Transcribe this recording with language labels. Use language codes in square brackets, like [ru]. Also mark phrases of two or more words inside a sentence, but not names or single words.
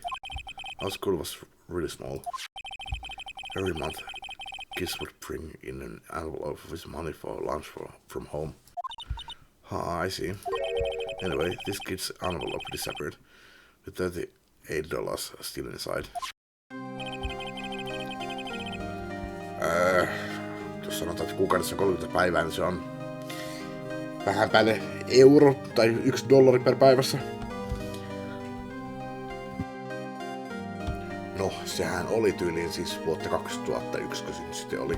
[en] Our school was really small. Every month, kids would bring in an envelope with money for lunch from home. I see. Anyway, this kid's envelope disappeared, with $38 still inside. [fi] Jos sanotaan, että kuukaudessa 30 päivää, niin se on vähän päälle euro tai $1 per päivässä. No, sehän oli tyyliin siis vuotta 2001, kun se sitten oli.